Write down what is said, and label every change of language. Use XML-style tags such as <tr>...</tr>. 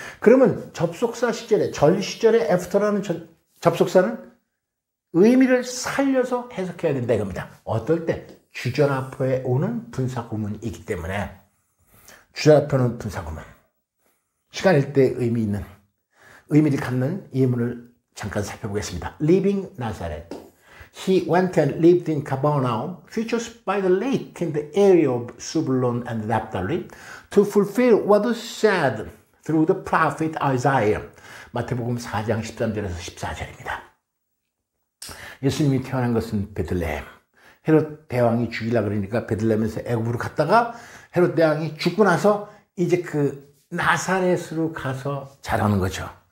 <ko>그러면 접속사 시절에, 전 시절에 after라는 접속사는 의미를 살려서 해석해야 된다 이겁니다. 어떨 때? 주절 앞에 오는 분사구문이기 때문에 주절 앞에 오는 분사구문. 시간일 때 의미를 갖는 예문을 잠깐 살펴보겠습니다.</ko> <en>Leaving Nazareth. He went and lived in Capernaum, which was by the lake in the area of Zebulun and Naphtali, to fulfill what was said through the prophet Isaiah.</en> <ko>마태복음 4장 13절에서 14절입니다. 예수님이 태어난 것은 베들레헴. 헤롯 대왕이 죽이려고 그러니까 베들레헴에서 애굽으로 갔다가 헤롯 대왕이 죽고 나서 이제 그 나사렛으로 가서 자라는 거죠.</ko>